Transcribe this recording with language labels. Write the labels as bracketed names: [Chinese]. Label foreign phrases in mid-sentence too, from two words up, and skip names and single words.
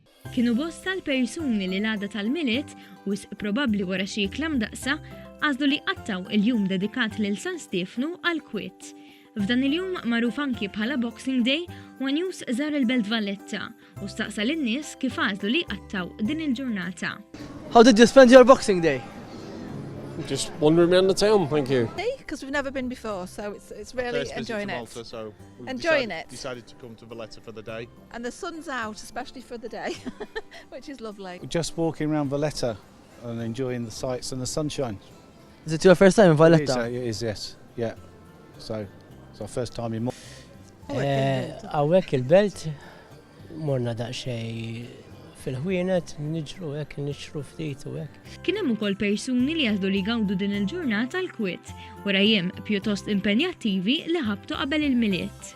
[Maltese] Kienu bosta l-persuni li l-għada tal-miliet u probabbli wara xi klam daqsa għażlu li qattaw il-jum dedikat lil San Stefnu għal-kwiet. F'dan il-jum magħruf anki bħala Boxing Day, One News żar il-Belt Valletta u staqsa lin-nies kif għażlu li qattaw din il-ġurnata. [English] How did you spend your Boxing Day? Just wandering around the town, thank you. Because we've never been before, so it's really First visit enjoying to it. Malta, so we've Enjoying it. decided to come to Valletta for the day. And the sun's out, especially for the day, which is lovely. Just walking around Valletta and enjoying the sights and the sunshine. Is it your first time in Valletta? It is, yes. Yeah. So it's our first time in [Maltese] Għawek il-belt, morna daqxej fil-ħwienet, nġru hekk, nixru ftit u hekk. Kien hemm ukoll persuni li għażlu li gawdu din il-ġurnata l-kwiet wara jiem pjuttost impenjattivi li ħabtu qabel il-miliet.